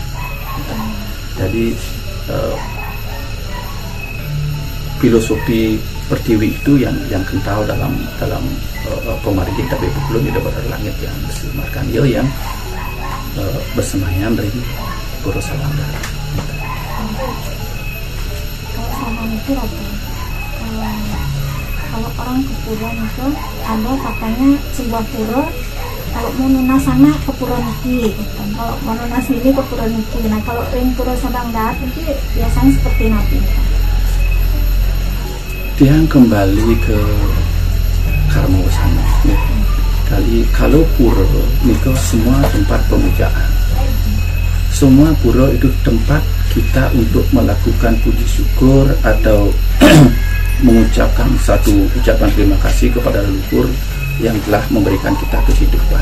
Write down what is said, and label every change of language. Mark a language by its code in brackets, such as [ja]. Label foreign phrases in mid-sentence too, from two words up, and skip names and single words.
[id] Jadi filosofi pertiwi itu yang kental dalam pemargi tapi belum di Batara Langit yang Markandeya yang bersemayam dari Pura Sabangdahat. Kalau sama itu kalau orang ke pura itu ada katanya sebuah pura kalau mau nunas sana ke pura niki gitu. Kalau mau nunas ini ke pura niki. Nah kalau ring Pura Sabangdahat itu biasanya seperti napi. Dia kembali ke karma sana. Kalau pura itu semua tempat pemujaan. Semua pura itu tempat kita untuk melakukan puji syukur atau mengucapkan satu ucapan terima kasih kepada leluhur yang telah memberikan kita kehidupan.